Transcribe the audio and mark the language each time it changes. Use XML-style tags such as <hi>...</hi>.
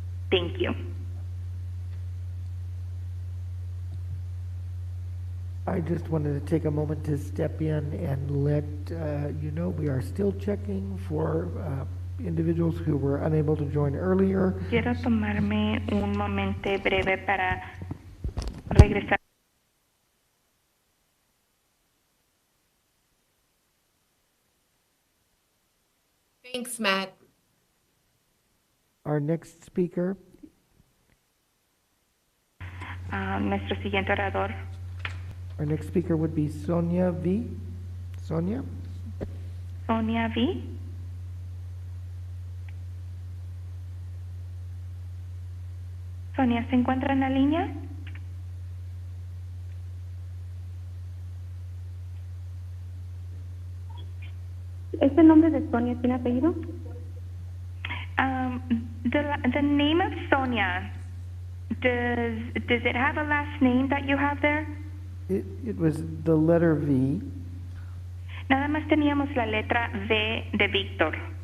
<en>Thank you. I just wanted to take a moment to step in and let you know we are still checking for individuals who were unable to join earlier.</en> <es>Quiero tomarme un momento breve para regresar.</es> <en>Thanks, Matt. Our next speaker.</en> <es>Nuestro siguiente orador.</es> <en>Our next speaker would be Sonia V. Sonia? Sonia V.</en> <es>Sonia, ¿se encuentra en la línea? ¿Este nombre de Sonia tiene apellido?</es> <en>The name of Sonia, does it have a last name that you have there? It was the letter V.</en> <es>Nada más teníamos la letra V de Víctor.</es>